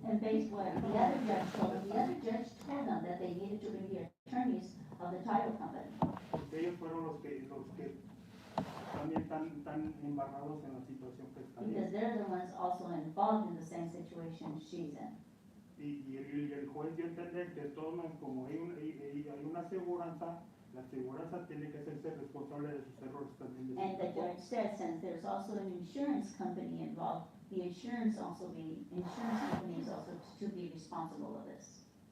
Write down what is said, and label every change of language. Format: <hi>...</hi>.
<en>And based what the other judge told them, the other judge told them that they needed to bring the attorneys of the title company.</en> <es>Porque ellos fueron los que también están tan embarrados en la situación que está</es> <en>Because</en> <es>ahí.</es> <en>they're the ones also involved in the same situation she's in.</en> <es>Y el juez dio a entender que todos, como hay una aseguranza, la aseguranza tiene que hacerse responsable de sus errores también.</es> <en>And the judge said, since there's also an insurance company involved, the insurance company is also to be responsible of this.</en>